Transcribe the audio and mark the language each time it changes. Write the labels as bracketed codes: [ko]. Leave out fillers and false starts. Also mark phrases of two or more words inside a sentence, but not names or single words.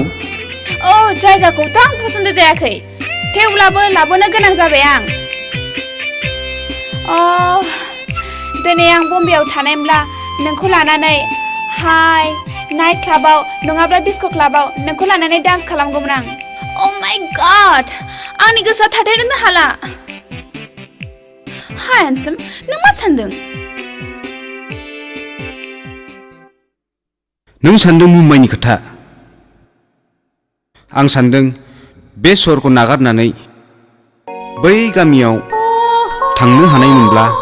[brx] औ जायगाखौथ' आं पसन्द जायाखै थेवब्लाबो लाबोनो गोनां जाबाय आं दिनै आं बम्बेआव थानायमोनब्ला नोंखौ लानानै हाय [en] night club [brx] नङाब्ला [en] disco club [brx] नोंखौ लानानै डान्स खालामगौमोन आं [en] Oh my god [brx] आंनि गोसोआ थाथेरनो हाला हाय handsome नों मा सान्दों नों सान्दों मुम्बाइनि खोथा आं सान्दों बे सहरखौ नागारनानै बै गामियाव थांनो हानायमोनब्ला